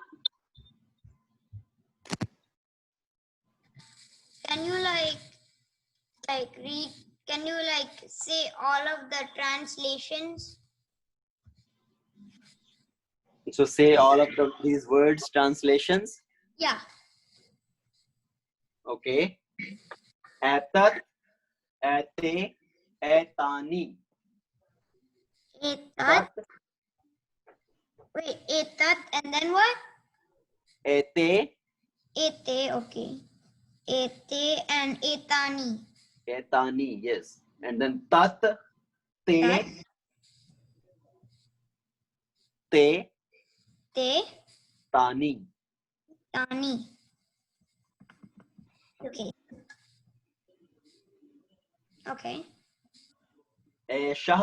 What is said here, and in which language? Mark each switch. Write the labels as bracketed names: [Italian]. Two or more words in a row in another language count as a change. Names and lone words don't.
[English] Can you read? Can you say all of the translations? So say all of these words translations. Yeah. [Sanskrit] Okay. एतत् एते एतानि. [English] Etat. Tat, Wait, etat and then what? ete, Ete, okay. Ete and etani. etani, yes. And then tat, Tat, [Sanskrit] ते ते, [English] te, tani. tani. Okay. Okay. Eshah,